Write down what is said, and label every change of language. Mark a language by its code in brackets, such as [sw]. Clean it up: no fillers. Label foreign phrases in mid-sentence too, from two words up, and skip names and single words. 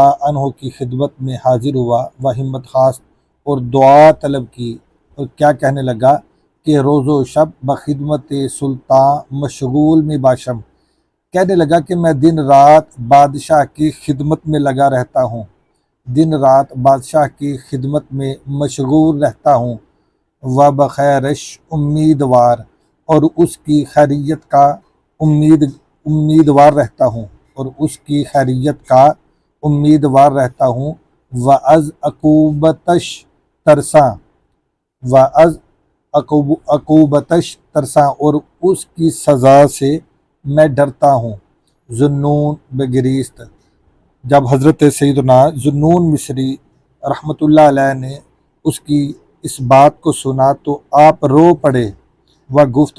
[ur] عنہ کی خدمت میں حاضر ہوا [fa] و ہمت خواست [ur] اور دعا طلب کی، اور کیا کہنے لگا کہ [fa] روز و شب بخدمت سلطان مشغول میں باشم، [ur] کہنے لگا کہ میں دن رات بادشاہ کی خدمت میں لگا رہتا ہوں، دن رات بادشاہ کی خدمت میں مشغول رہتا ہوں، [fa] و بخیرش امیدوار، [ur] اور اس کی خیریت کا امیدوار رہتا ہوں، اور اس کی خیریت کا امیدوار رہتا ہوں، [fa] و از عقوبتش ترساں، و از عقوبتش ترساں، [ur] اور اس کی سزا سے میں ڈرتا ہوں۔ [fa] ذوالنون بگریست، [ur] جب حضرت سیدنا ذوالنون مصری رحمۃ اللہ علیہ نے اس کی اس بات کو سنا تو آپ رو پڑے [fa] و گفت،